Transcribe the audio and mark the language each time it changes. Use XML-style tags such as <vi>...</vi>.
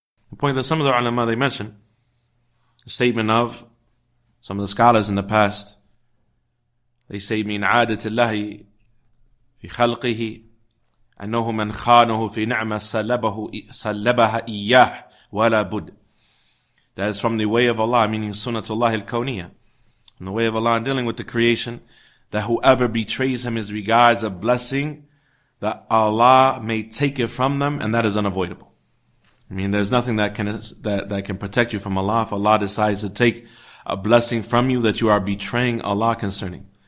<en>The point that some of the ulama, they mention the statement of some of the scholars in the past. They say,</en> <ar>من عادة الله في خلقه أنه من خانه في نعمة سلبها إياه ولا بد.</ar> <en>That is from the way of Allah, meaning sunnatullah al-kawniyah. In the way of Allah in dealing with the creation, that whoever betrays him as regards a blessing, that Allah may take it from them, and that is unavoidable. I mean, there's nothing that can protect you from Allah. If Allah decides to take a blessing from you, that you are betraying Allah concerning.</en>